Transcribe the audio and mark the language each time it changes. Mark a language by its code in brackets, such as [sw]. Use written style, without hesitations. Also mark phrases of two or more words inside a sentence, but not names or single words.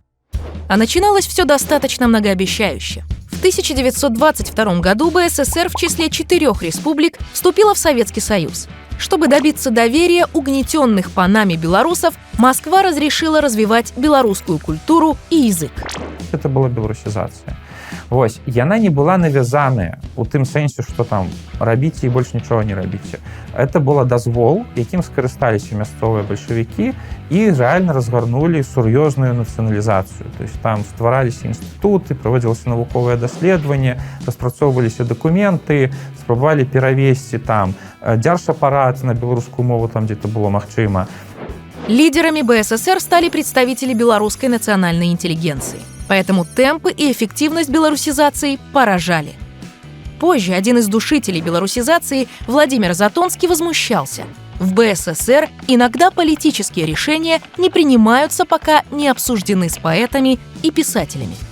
[ru] А начиналось все достаточно многообещающе. В 1922 году БССР в числе 4 республик вступила в Советский Союз. Чтобы добиться доверия угнетенных панами белорусов, Москва разрешила развивать белорусскую культуру и язык. [be] Это была беларусізацыя. Вось, яна не была навязаная у тым сэнсе, што там рабіце і больш нічога не рабіце. [ru] Это было [be] дазвол, якім скарысталіся мясцовыя бальшавікі і рэальна разгарнулі сур'ёзную нацыяналізацыю. [ru] То есть [be] там ствараліся інстытуты, праводзілася навуковае даследаванне, распрацоўваліся дакументы, спрабавалі перавесці там дзяржапарат на беларускую мову там дзе-то было магчыма. [ru] Лидерами БССР стали представители белорусской национальной интеллигенции. Поэтому темпы и эффективность белорусизации поражали. Позже один из душителей белорусизации, Владимир Затонский, возмущался. В БССР иногда политические решения не принимаются, пока не обсуждены с поэтами и писателями.